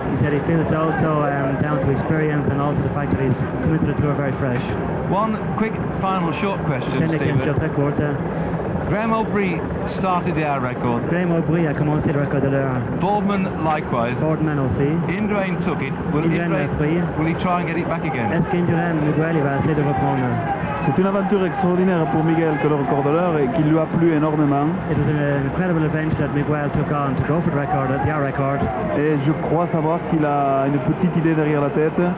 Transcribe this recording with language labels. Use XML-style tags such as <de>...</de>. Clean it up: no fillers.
<en>He said he feels also down to experience and also the fact that he's come into the tour very fresh. One quick final short question,</en> <fr>Une question</fr> <en>Stephen.</en> <fr>très courte.</fr> <en>Graham Aubrey started the hour record.</en> <fr>Graham Aubrey a commencé le record de l'heure.</fr> <en>Boardman likewise.</en> <fr>Boardman aussi.</fr> <en>Indurain took it. Will he try and get it back again?</en> <fr>Est-ce qu'Indurain, Miguel, il va essayer de reprendre? C'est une aventure extraordinaire pour Miguel que le record de l'heure et qui lui a plu énormément.</fr> <en>It was an incredible adventure that Miguel took on to go for the record, the hour record.</en> <fr>Et je crois savoir qu'il a une petite idée derrière la tête.</fr>